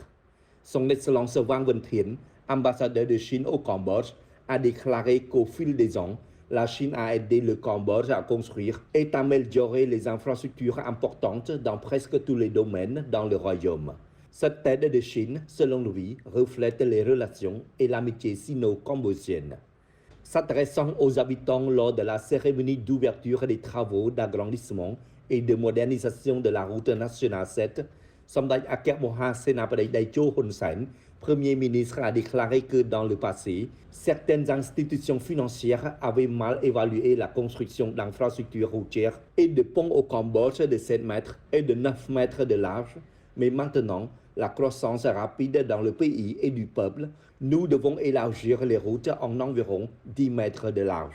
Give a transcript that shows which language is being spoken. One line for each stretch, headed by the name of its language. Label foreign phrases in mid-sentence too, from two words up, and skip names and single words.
French: Son Excellence Wang Ventien, ambassadeur de Chine au Cambodge, a déclaré qu'au fil des ans, la Chine a aidé le Cambodge à construire et améliorer les infrastructures importantes dans presque tous les domaines dans le royaume. Cette aide de Chine, selon lui, reflète les relations et l'amitié sino-cambodgienne. S'adressant aux habitants lors de la cérémonie d'ouverture des travaux d'agrandissement et de modernisation de la route nationale 7, សម្ដេចអគ្គ មហាសេនាបតីតេជោហ៊ុនសែន Premier ministre a déclaré que dans le passé, certaines institutions financières avaient mal évalué la construction d'infrastructures routières et de ponts au Cambodge de 7 mètres et de 9 mètres de large, mais maintenant, la croissance rapide dans le pays et du peuple, nous devons élargir les routes en environ 10 mètres de large.